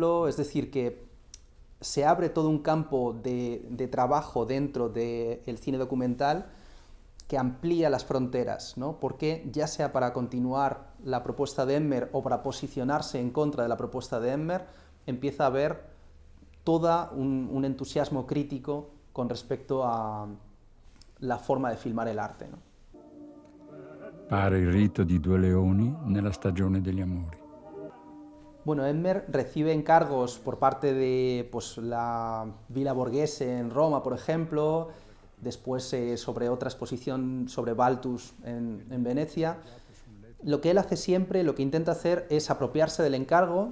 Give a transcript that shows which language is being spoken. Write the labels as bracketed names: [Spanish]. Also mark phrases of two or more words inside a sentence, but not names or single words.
[Spanish] Es decir, que se abre todo un campo de trabajo dentro del cine documental que amplía las fronteras, ¿no? Porque ya sea para continuar la propuesta de Emmer o para posicionarse en contra de la propuesta de Emmer, empieza a haber todo un entusiasmo crítico con respecto a la forma de filmar el arte, ¿no? [Italian] Pare il rito di due leoni nella stagione degli amori. [Spanish] Bueno, Emmer recibe encargos por parte de pues, la Villa Borghese en Roma, por ejemplo, después sobre otra exposición sobre Balthus en Venecia. Lo que él hace siempre, lo que intenta hacer es apropiarse del encargo.